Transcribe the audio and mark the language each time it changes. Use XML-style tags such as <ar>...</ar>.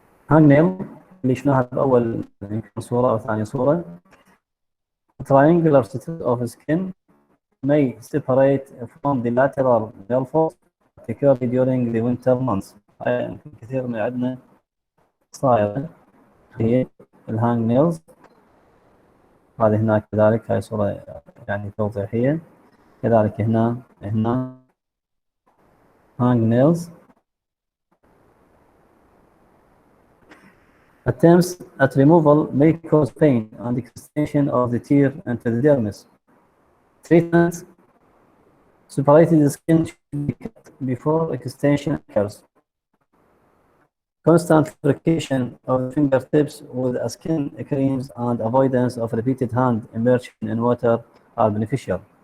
<ar>hangnail اللي شفناها بأول يمكن صورة أو ثاني صورة.</ar> <en>triangular strip of skin may separate from the lateral nail folds particularly during the winter months.</en> <ar>يمكن كثير من عندنا صايرة هي الهانج نيلز. هذه هناك كذلك هاي صورة يعني توضيحية. كذلك هنا hang nails.</ar> <en>Attempts at removal may cause pain and extension of the tear into the dermis. Treatment: separated skin should be cut before extension occurs. Constant lubrication of the fingertips with skin creams and avoidance of repeated hand immersion in water are beneficial.</en>